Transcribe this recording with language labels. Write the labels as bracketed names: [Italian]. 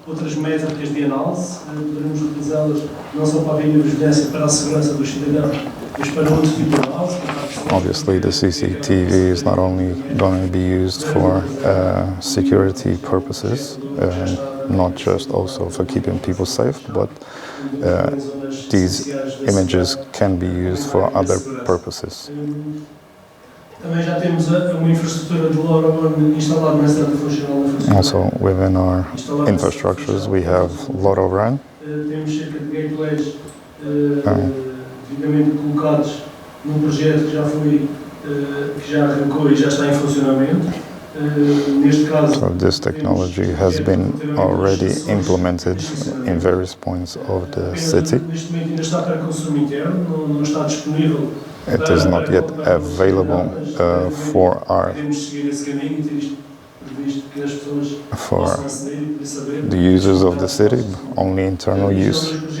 [Portuguese] Outras métricas de análise, poderemos utilizá-las não só para a videovigilância, para a segurança dos cidadãos, mas para outro tipo de análise. [English] Obviously, the CCTV is not only going to be used for security purposes, not just also for keeping people safe, but these images can be used for other purposes. [Portuguese] Também já temos uma infraestrutura de LoRaWAN instalada na cidade de Funchal. [English] Also, within our infrastructures, we have LoRaWAN. [Portuguese] Temos cerca de gateways devidamente colocados num projeto que já foi, que já arrancou e já está em funcionamento. Neste caso, [English] so this technology has been already implemented in various points of the city. [Portuguese] Neste momento ainda está para consumo interno, não está disponível. [English] It is not yet available for the users of the city, only internal use.